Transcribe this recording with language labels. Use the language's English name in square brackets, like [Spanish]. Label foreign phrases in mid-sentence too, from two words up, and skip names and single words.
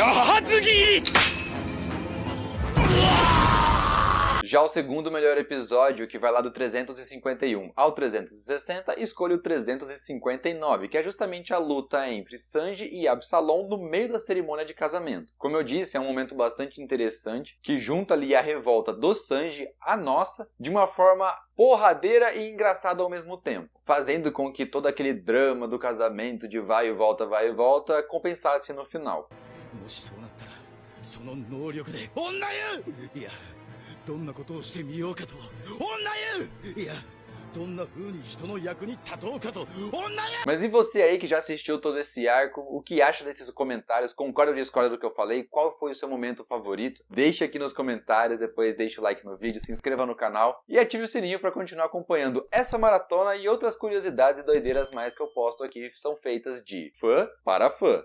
[Portuguese] Já o segundo melhor episódio, que vai lá do 351 ao 360, escolho o 359, que é justamente a luta entre Sanji e Absalom no meio da cerimônia de casamento. Como eu disse, é um momento bastante interessante, que junta ali a revolta do Sanji à nossa, de uma forma porradeira e engraçada ao mesmo tempo, fazendo com que todo aquele drama do casamento de vai e volta, compensasse no final. [Japanese] どんなことをしてみようかと女湯いやどんな風に人の役に立とうかと女湯 [Portuguese] Mas e você aí que já assistiu todo esse arco, o que acha desses comentários? Concorda ou discorda do que eu falei? Qual foi o seu momento favorito? Deixe aqui nos comentários, depois deixe o like no vídeo, se inscreva no canal e ative o sininho para continuar acompanhando essa maratona e outras curiosidades e doideiras mais que eu posto aqui, são feitas de fã para fã.